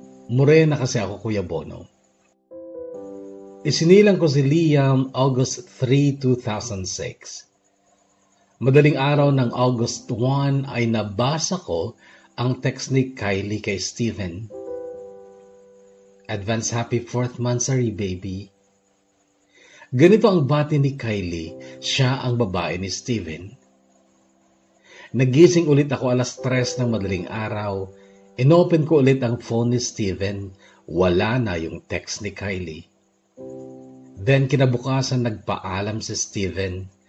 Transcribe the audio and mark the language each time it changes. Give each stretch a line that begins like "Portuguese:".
Filipino: Morena kasi ako, Kuya Bono. Isinilang ko si Liam August 3, 2006. Madaling araw ng August 1 ay nabasa ko ang text ni Kylie kay Steven.
English: Advance happy 4th monthsary, baby.
Filipino: Ganito ang bati ni Kylie, siya ang babae ni Steven. Nagising ulit ako alas 3 ng madaling araw. Inopen ko ulit ang phone ni Steven. Wala na yung text ni Kylie. Then kinabukasan nagpaalam si Steven.